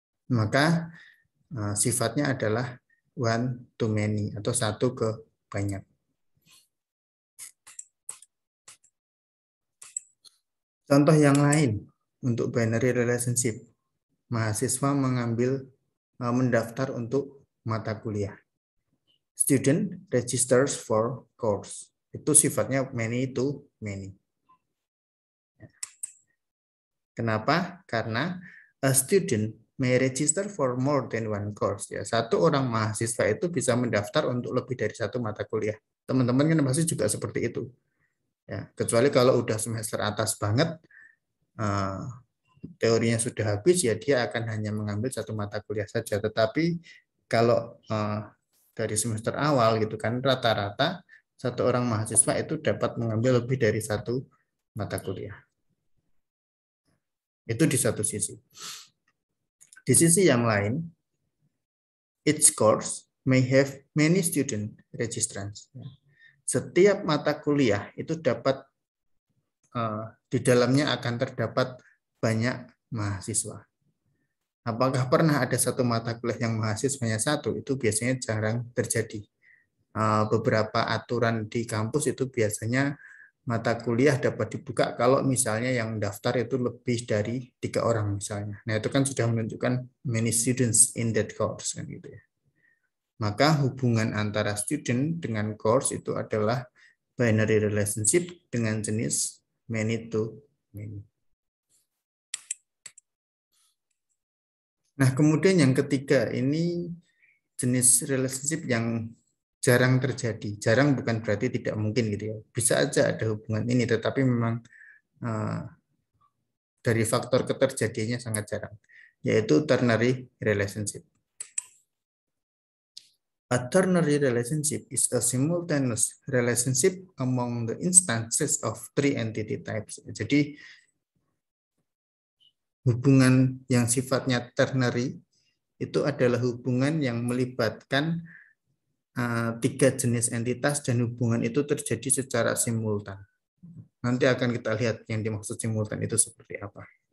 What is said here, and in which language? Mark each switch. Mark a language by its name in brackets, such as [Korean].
[Indonesian] Maka sifatnya adalah one to many atau satu ke banyak. Contoh yang lain untuk binary relationship, mahasiswa mendaftar untuk mata kuliah. [English] Student registers for course. [Indonesian] Itu sifatnya [English] many to many. [Indonesian] Kenapa? Karena [English] a student may register for more than one course. [Indonesian] Ya, satu orang mahasiswa itu bisa mendaftar untuk lebih dari satu mata kuliah. Teman-teman kan pasti juga seperti itu. Ya, kecuali kalau udah semester atas banget, teorinya sudah habis, ya dia akan hanya mengambil satu mata kuliah saja. Tetapi kalau dari semester awal gitu kan, rata-rata satu orang mahasiswa itu dapat mengambil lebih dari satu mata kuliah. Itu di satu sisi. Di sisi yang lain, [English] each course may have many student registrants. [Indonesian] Setiap mata kuliah itu dapat di dalamnya akan terdapat banyak mahasiswa. Apakah pernah ada satu mata kuliah yang mahasiswanya satu? Itu biasanya jarang terjadi. Beberapa aturan di kampus itu biasanya mata kuliah dapat dibuka kalau misalnya yang daftar itu lebih dari 3 orang misalnya. Nah itu kan sudah menunjukkan [English] many students in that course [Indonesian] kan gitu ya. Maka hubungan antara student dengan course itu adalah binary relationship dengan jenis many to many. Nah, kemudian yang ketiga ini jenis relationship yang jarang terjadi. Jarang bukan berarti tidak mungkin gitu ya. Bisa aja ada hubungan ini, tetapi memang dari faktor keterjadiannya sangat jarang, yaitu ternary relationship. [English] A ternary relationship is a simultaneous relationship among the instances of three entity types. [Indonesian] Jadi hubungan yang sifatnya ternary itu adalah hubungan yang melibatkan 3 jenis entitas dan hubungan itu terjadi secara simultan. Nanti akan kita lihat yang dimaksud simultan itu seperti apa.